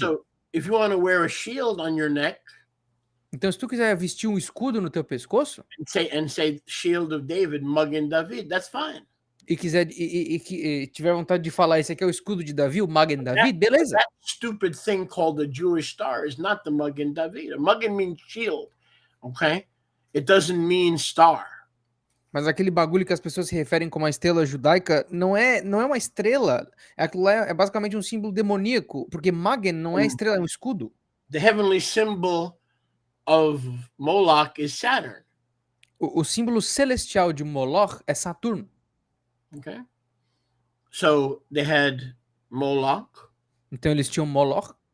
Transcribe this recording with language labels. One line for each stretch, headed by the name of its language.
English: So if you want to wear a shield on your neck
Portuguese: Então se tu quiser vestir um escudo no teu pescoço
English: and say shield of David, magen David, that's fine.
Portuguese: e tiver vontade de falar esse aqui é o escudo de Davi, o magen Davi, beleza.
English: That stupid thing called the Jewish star is not the magen David. A magen means shield, okay? It doesn't mean star.
Portuguese: Mas aquele bagulho que as pessoas se referem como a estrela judaica não é uma estrela. Aquilo lá é basicamente um símbolo demoníaco, porque Magen não é estrela, é um escudo.
English: The heavenly symbol of Moloch is Saturn,
Portuguese: O símbolo celestial de Moloch é Saturno.
English: okay? So they had Moloch,
Portuguese: Então eles tinham Moloch,